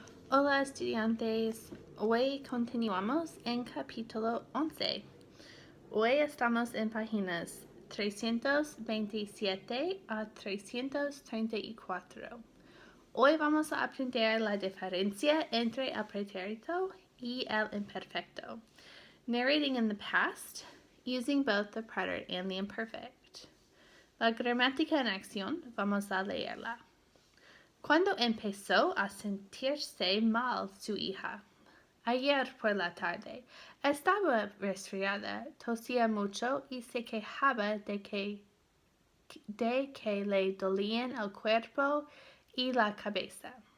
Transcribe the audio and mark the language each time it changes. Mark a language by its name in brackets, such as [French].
[Spanish] Hola estudiantes, hoy continuamos en capítulo 11. Hoy estamos en páginas 327 a 334. Hoy vamos a aprender la diferencia entre el pretérito y el imperfecto. [English] Narrating in the past, using both the preterite and the imperfect. [Spanish] La gramática en acción, vamos a leerla. Cuando empezó a sentirse mal su hija. Ayer por la tarde estaba resfriada, tosía mucho y se quejaba de que le dolían el cuerpo y la cabeza.